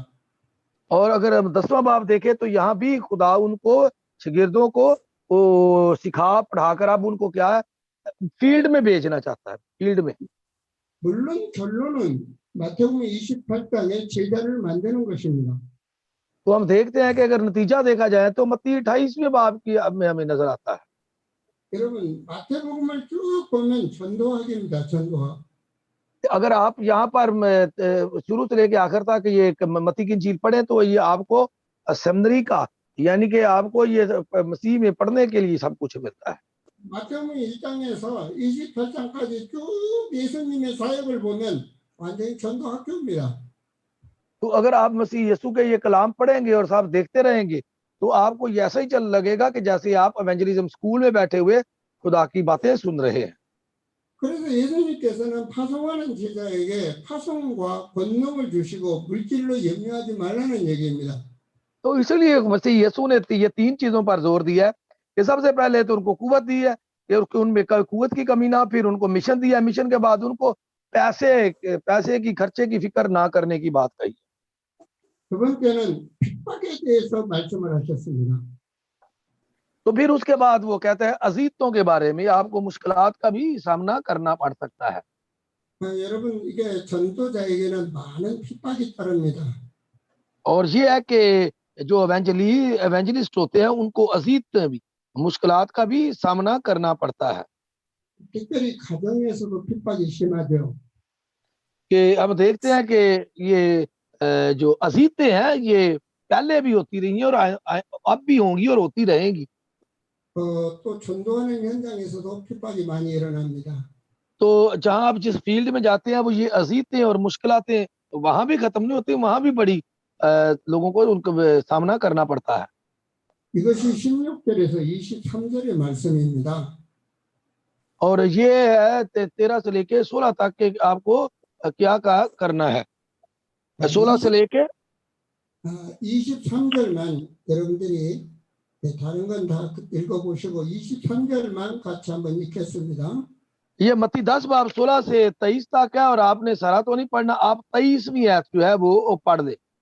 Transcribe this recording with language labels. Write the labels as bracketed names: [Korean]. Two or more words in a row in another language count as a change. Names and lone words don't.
[Urdu] اور اگر ہم 10واں باب دیکھیں تو یہاں بھی خدا ان کو، شاگردوں کو وہ سکھا پڑھا کر اب ان کو کیا ہے، فیلڈ میں بھیجنا چاہتا ہے، فیلڈ میں. [Korean] 물론 결론은 마태복음 28장에 제자를 만드는 것입니다. [Urdu] تو ہم دیکھتے ہیں کہ اگر نتیجہ دیکھا جائے تو متی 28ویں باب کی میں ہمیں نظر آتا ہے. [Korean] 여러분 마태복음을 쭉 보면 전도학입니다. 전도학. [Urdu] اگر آپ یہاں پر شروع سے لے کے آخر تک یہ متی کی انجیل پڑھے تو یہ آپ کو سیمنری کا، یعنی کہ آپ کو یہ مسیح میں پڑھنے کے لیے سب کچھ ملتا ہے. [Korean] 마태복음 1장에서 28장까지 쭉 예수님의 사역을 보면 완전히 전도학교입니다. [Urdu] تو اگر آپ مسیح یسوع کے یہ کلام پڑھیں گے اور سب دیکھتے رہیں گے تو آپ کو ایسا ہی چل لگے گا کہ جیسے آپ [English] evangelism school [Urdu] میں بیٹھے ہوئے خدا کی باتیں سن رہے ہیں. [Korean] 그래서 예수님께서는 파송하는 제자에게 파송과 권능을 주시고 물질로 염려하지 말라는 얘기입니다. [Urdu] تو اس لیے مسیح یسوع نے یہ تین چیزوں پر زور دیا ہے کہ سب سے پہلے تو ان کو قوت دی ہے کہ ان میں قوت کی کمی نہ، پھر ان کو مشن دیا، مشن کے بعد ان کو پیسے کی خرچے کی فکر نہ کرنے کی بات کہی. [Korean] 두 번째는 핍박에 대해서 말씀을 하셨습니다. [Urdu] تو پھر اس کے بعد وہ کہتے ہیں اذیتوں کے بارے میں، آپ کو مشکلات کا بھی سامنا کرنا پڑ سکتا ہے. [Korean] 여러분 이게 전도자에게는 많은 핍박이 따릅니다. [Urdu] اور یہ ہے کہ جو ایونجلسٹ ہوتے ہیں ان کو اذیت بھی، مشکلات کا بھی سامنا کرنا پڑتا ہے. [Korean] 특별히 가정에서도 핍박이 심하죠. [Urdu] کہ اب دیکھتے ہیں کہ یہ جو اذیتیں ہیں یہ پہلے بھی ہوتی رہی ہیں اور اب بھی ہوں گی اور ہوتی رہیں گی. [Korean] 또 전도하는 현장에서도 핍박이 많이 일어납니다. [Urdu] تو جہاں آپ جس فیلڈ میں جاتے ہیں وہ یہ اذیتیں اور مشکلاتیں وہاں بھی ختم نہیں ہوتی، وہاں بھی بڑی لوگوں کو ان کو سامنا کرنا پڑتا ہے. [Korean] 이것이 16절에서 23절의 말씀입니다. [Urdu] اور یہ ہے 13 سے لے کے 16 تک کے آپ کو کیا کرنا ہے. 16 سے لے کے [Korean] 23절만 여러분들이 다른 건 다 읽어보시고 23절만 같이 한번 읽겠습니다. [Urdu] یہ متی 10 باب 16 سے 23 تک ہے اور آپ نے سارا تو نہیں پڑھنا، آپ 23ویں آیت جو ہے وہ پڑھ دے.